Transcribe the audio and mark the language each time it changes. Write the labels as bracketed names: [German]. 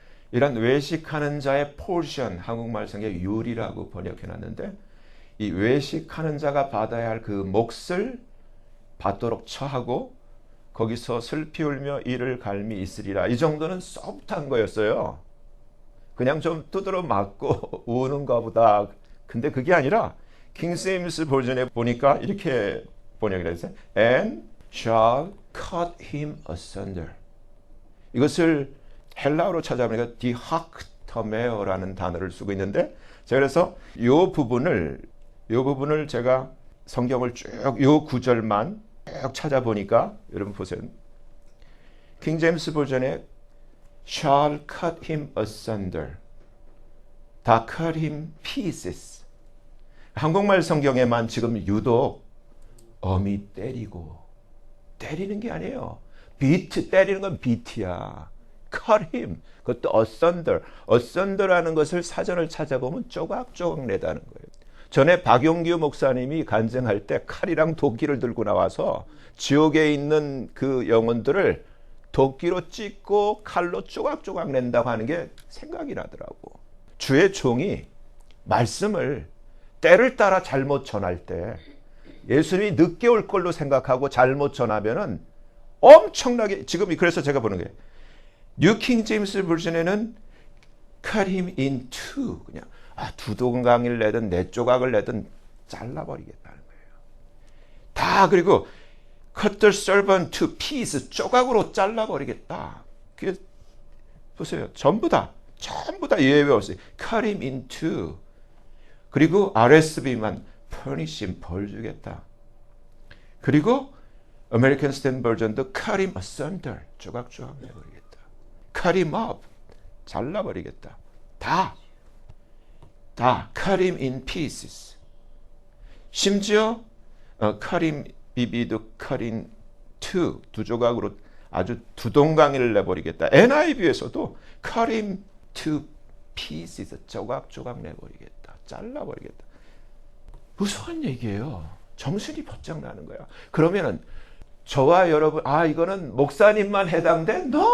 [Korean] 이런 외식하는 자의 포션, 한국말 성경에 율이라고 번역해놨는데 이 외식하는 자가 받아야 할 그 몫을 받도록 처하고 거기서 슬피 울며 이를 갈미 있으리라. 이 정도는 소프트한 거였어요. 그냥 좀 두드러 맞고 우는가 보다. 근데 그게 아니라 킹제임스 버전에 보니까 이렇게 번역이 됐어요. [English] And shall cut him asunder. [Korean] 이것을 헬라어로 찾아보니까 디학터메어라는 단어를 쓰고 있는데 제가 그래서 이 부분을 제가 성경을 쭉 이 구절만 쭉 찾아보니까 여러분 보세요. [English] 킹제임스 버전에 shall cut him asunder, 다 cut him pieces. [Korean] 한국말 성경에만 지금 유독 엄히 때리는 게 아니에요. 비트 때리는 건 비트야. cut him 그것도 asunder라는 것을 사전을 찾아보면 조각조각 내다는 거예요. 전에 박용규 목사님이 간증할 때 칼이랑 도끼를 들고 나와서 지옥에 있는 그 영혼들을 도끼로 찢고 칼로 조각조각 낸다고 하는 게 생각이 나더라고. 주의 종이 말씀을 때를 따라 잘못 전할 때 예수님이 늦게 올 걸로 생각하고 잘못 전하면은 엄청나게 지금 그래서 제가 보는 게 뉴 킹 제임스 버전에는 [English] cut him in two. [Korean] 그냥 두 동강을 내든 네 조각을 내든 잘라버리겠다는 거예요. [English] 다 그리고 cut the servant to pieces. [Korean] 조각으로 잘라버리겠다. 그게 보세요. 전부 다 예외 없이 cut him in two. 그리고 RSV만 punish him, 벌 주겠다. [English] 그리고 American Standard Version도 cut him asunder, 조각조각 내버리겠다. cut him up, 잘라버리겠다. 다 cut him in pieces. [Korean] 심지어 cut him BB도 cut in two, 두 조각으로 아주 두 동강이를 내버리겠다. [English] NIV에서도 cut him to pieces, 조각조각 내버리겠다. [Korean] 잘라버리겠다. 무서운 얘기예요. 정신이 번쩍 나는 거야. 그러면은 저와 여러분, 이거는 목사님만 해당돼?